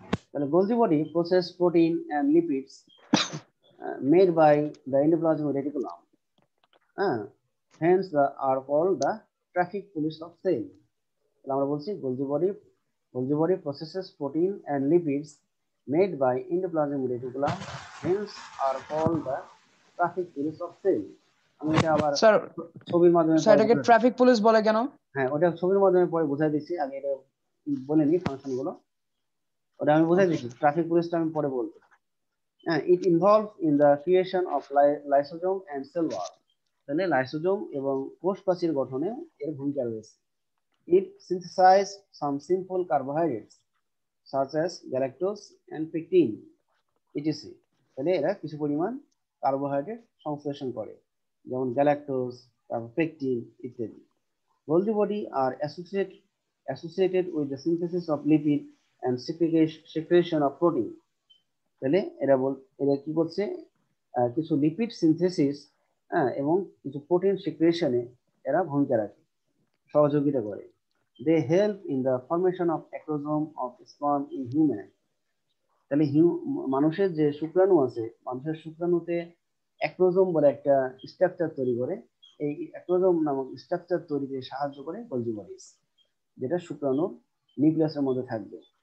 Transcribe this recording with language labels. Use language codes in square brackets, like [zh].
[en] তাহলে Golgi body process protein and lipids made by the endoplasmic reticulum, hence the are called the traffic police of cell. [bn] তাহলে আমরা বলছি [en] Golgi body processes protein and lipids made by endoplasmic reticulum, hence are called the traffic police of cell. [bn] আমি এটা আবার sir ছবির মাধ্যমে sir এটাকে traffic police বলে কেন? হ্যাঁ, ওটা ছবির মাধ্যমে পরে বোঝাই দিচ্ছি, আগে এটা বলে নি ফাংশন গুলো, ওটা আমি বোঝাই দিচ্ছি। ট্রাফিক পুলিশটা আমি পরে বলবো। [en] It involves in the creation of lysosome and cell wall. [bn] তাহলে লাইসোজোম এবং কোষ প্রাচীর গঠনে এর ভূমিকা রয়েছে। [en] It synthesizes some simple carbohydrates such as galactose and pectin etc. [bn] তাহলে এরা কিছু পরিমাণ কার্বোহাইড্রেট সংশ্লেষণ করে, যেমন গ্যালাক্টোজ, তারপর পেকটিন ইত্যাদি। [en] Golgi body are associated with the synthesis of lipid and secretion of protein. [bn] তাহলে এরা কি করছে, কিছু লিপিড সিনথেসিস এবং কিছু প্রোটিন সিক্রেশনে এরা ভূমিকা রাখে, সহযোগিতা করে। [en] They help in the formation of acrosome of sperm in human. [bn] তাহলে মানুষের যে শুক্রাণু আছে, মানুষের শুক্রাণুতে অ্যাক্রোজোম বলে একটা স্ট্রাকচার তৈরি করে, এই অ্যাক্রোজোম নামক স্ট্রাকচার তৈরিতে সাহায্য করে গোলজি বডিজ, যেটা শুক্রাণুর নিউক্লিয়াসের মধ্যে থাকবে।